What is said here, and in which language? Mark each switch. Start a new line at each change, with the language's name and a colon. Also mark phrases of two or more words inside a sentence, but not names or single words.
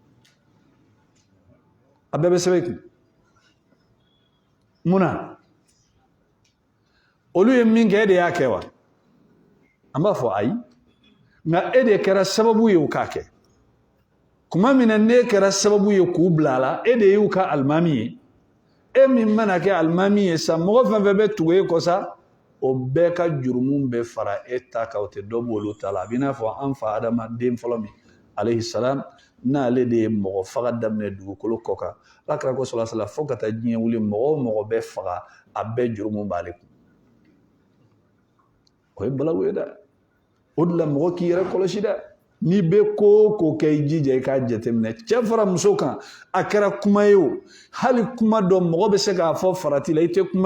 Bambara: a bɛɛ bɛ sɛbɛn i kun munna olu ye min kɛ e de y'a kɛ wa an b'a fɔ ayi nka e de kɛra sababu ye u k'a kɛ kuma min na ne kɛra sababu ye k'u bila a la e de y'u ka alimami ye e min mana kɛ alimami ye sa mɔgɔ fɛn fɛn bɛ tugu e kɔ sa o bɛɛ ka jurumu bɛ fara e ta kan o tɛ dɔ bɔ olu ta la a b'i n'a fɔ an fa adamaden fɔlɔ min
Arabic: عليه السلام
Bambara: n'ale de ye mɔgɔ faga daminɛ dugukolo kɔ kan alakira ko
Arabic: صلى الله عليه وسلم
Bambara: fo ka taa diɲɛ wuli mɔgɔ o mɔgɔ bɛ faga a bɛɛ jurumu b'ale kun o ye balawu ye dɛ o de la mɔgɔ k'i yɛrɛ kɔlɔsi dɛ n'i bɛ ko o ko kɛ i jija i k'a jateminɛ cɛ fara muso kan a kɛra kuma ye o hali kuma dɔ mɔgɔ bɛ se k'a fɔ farati la i tɛ kuma